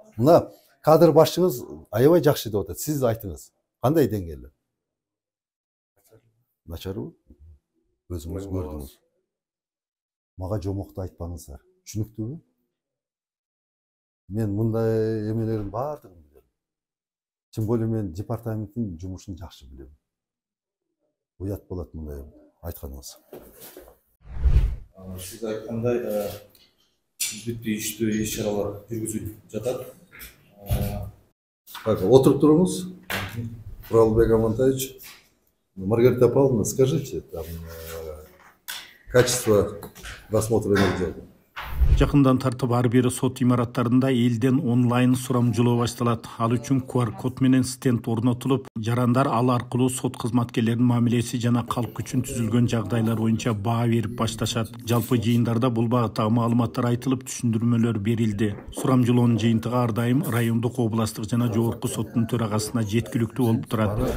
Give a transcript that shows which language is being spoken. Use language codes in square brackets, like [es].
[ky] Мына кадр башчыңыз аябай жакшы деп атат. Сиз айтыңыз. Кандай деңгээлде? Начарбы? Өзүңүз көрдүңүз. Мага жомокту айтпаңыздар. Түшүнүктүүбү? Мен мындай эмелердин баардыгын билем. [ru] Тем более [ky] мен департаменттин жумушун жакшы билем. Уят болот мындай айтканыңыз. Сиз айткандай бүттү иштүү иш-чаралар жүргүзүлүп жатат. Отуруп туруңуз. [ru] Уралбек Амантаевич, Маргарита Павловна, скажите, там качество досмотра нельзя. [ky] Жакындан тартып ар бир сот имараттарында элден онлайн сурамжылоо башталат. Ал үчүн QR код менен стенд орнотулуп, жарандар ал аркылуу сот кызматкерлеринин мамилеси жана калк үчүн түзүлгөн жагдайлар боюнча баа берип башташат. Жалпы жыйындарда бул багыттагы маалыматтар айтылып, түшүндүрмөлөр берилди. Сурамжылоонун жыйынтыгы ар дайым райондук, областык жана жогорку соттун төрагасына жеткиликтүү болуп турат.